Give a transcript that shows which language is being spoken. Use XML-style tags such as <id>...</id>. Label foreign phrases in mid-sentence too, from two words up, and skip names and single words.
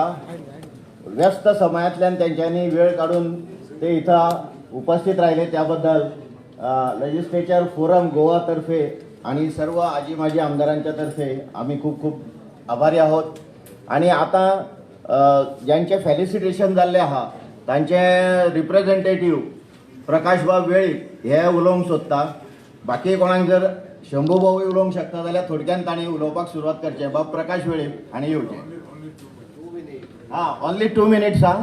<mr>व्यस्त समयांतल्यान तेंच्यांनी वेळ काढून ते इथं उपस्थित राहिले त्याबद्दल लेजिस्लेचर फोरम गोवा तर्फे आणि सर्व आजी माजी आमदारांच्या तर्फे आम्ही खूप खूप आभारी आहोत.</mr> <kok>आणि आता ज्यांचे फेलिसिटेशन जाल्ले आहा तांचे रिप्रेझेंटेटिव्ह प्रकाशबाब वेळीप हे उलोवंक सोदता. बाकी कोणाक जर शंभू भाऊ उलोवंक शकता जाल्यार थोडक्यान तांणी उलोवपाक सुरवात करचें. बाब प्रकाश वेळीप हांणी येवचें.</kok> <en>ओन्ली 2 minutes.</en>